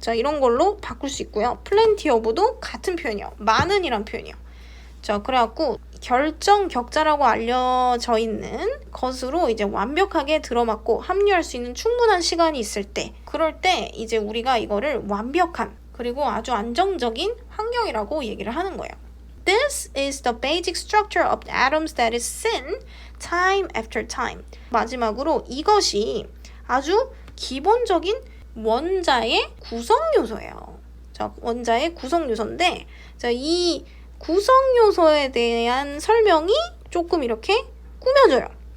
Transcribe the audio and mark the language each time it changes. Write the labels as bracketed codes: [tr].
[ko] 자, 이런 걸로 바꿀 수 있고요. plenty of도 같은 표현이요. 많은이란 표현이요. 자, 그래갖고 결정 격자라고 알려져 있는 것으로 이제 완벽하게 들어맞고 합류할 수 있는 충분한 시간이 있을 때, 그럴 때 이제 우리가 이거를 완벽한 그리고 아주 안정적인 환경이라고 얘기를 하는 거예요. [en] This is the basic structure of the atoms that is seen time after time. [ko] 마지막으로 이것이 아주 기본적인 원자의 구성 요소예요. 자, 원자의 구성 요소인데, 자, 이 구성 요소에 대한 설명이 조금 이렇게 꾸며져요.